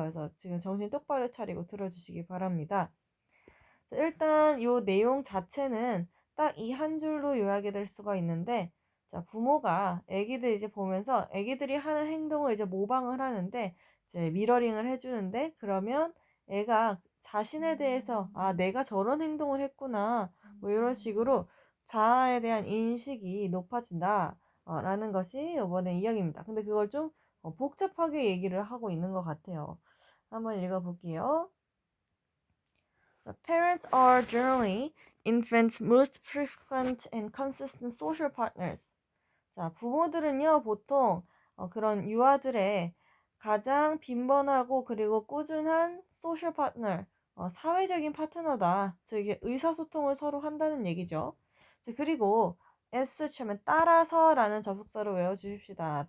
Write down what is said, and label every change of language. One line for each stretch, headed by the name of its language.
Korean: 그래서 지금 정신 똑바로 차리고 들어주시기 바랍니다. 자, 일단 요 내용 자체는 딱 이 한 줄로 요약이 될 수가 있는데, 자, 부모가 애기들 이제 보면서 애기들이 하는 행동을 이제 모방을 하는데, 이제 미러링을 해주는데, 그러면 애가 자신에 대해서, 아, 내가 저런 행동을 했구나, 뭐 이런 식으로 자아에 대한 인식이 높아진다, 라는 것이 이번에 이야기입니다. 근데 그걸 좀 복잡하게 얘기를 하고 있는 것 같아요. 한번 읽어볼게요.
English: Parents are generally infants' most frequent and consistent social partners.
Korean: 자, 부모들은요, 보통 그런 유아들의 가장 빈번하고 그리고 꾸준한 소셜 파트너, 사회적인 파트너다. 즉, 이게 의사소통을 서로 한다는 얘기죠. 자, 그리고 as such 하면 따라서라는 접속사로 외워주십시다.